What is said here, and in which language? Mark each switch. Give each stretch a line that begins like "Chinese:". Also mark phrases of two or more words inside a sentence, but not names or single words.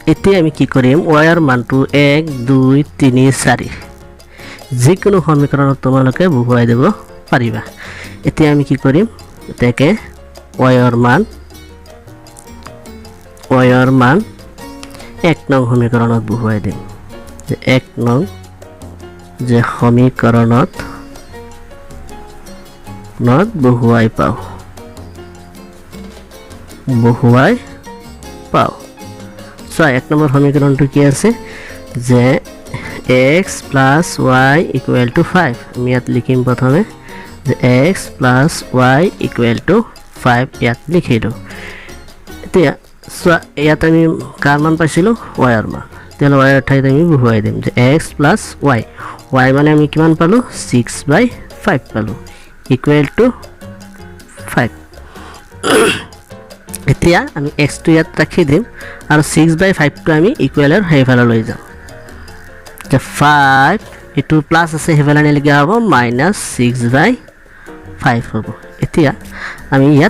Assamese: এতিয়া আমি কি কৰিম y মানটো 1 2 3 4 যিকোনো সমীকৰণত তোমালোকে বহুৱাই দিব পাৰিবা এতিয়া আমি কি কৰিম এটাকে y মান 1 নং সমীকৰণত বহুৱাই দিম যে 1 নং যে সমীকৰণত বহুৱাই পাও সো 1 নম্বৰ সমীকৰণটো কি আছে যে
English: x plus y equal to 5
Assamese: আমি ইয়াত লিখিম প্ৰথমে যে
English: x plus y equal to 5
Assamese: ইয়াত লিখিলো এতিয়া সো ইয়াত আমি কাৰ মান পাইছিলো y ৰ মান তেল y ৰ ঠাইত আমি বহুৱাই দিম যে
English: x plus y y
Assamese: মানে আমি কিমান পালো 6/5 পালো
English: equal to 5
Assamese: এতিয়া আমি x টো ইয়াত ৰাখি দিম আৰু 6/5 টো আমি ইকুৱেলৰ হেফালে লৈ যাম যে 5 এটো প্লাস আছে হেফালে নিলে কি হ'ব -6/5 হ'ব এতিয়া আমি ইয়াত